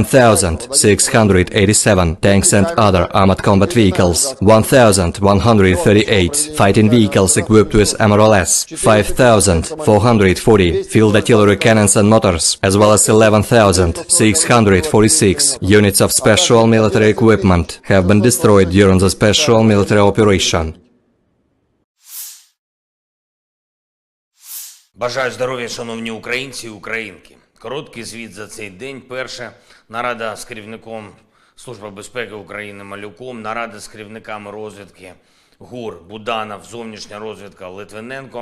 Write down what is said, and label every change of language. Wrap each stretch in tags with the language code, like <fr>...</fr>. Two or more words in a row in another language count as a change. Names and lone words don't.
<en>10,687 tanks and other armored combat vehicles, 1,138 fighting vehicles equipped with MRLS, 5,440 field artillery cannons and mortars, as well as 11,646 units of special military equipment have been destroyed during the special military operation.</en> <uk>Бажаю здоров'я, шановні українці і українки. Короткий звіт за цей день. Перше, нарада з керівником Служби безпеки України Малюком, нарада з керівниками розвідки ГУР, Буданов, зовнішня розвідка Литвиненко.</uk>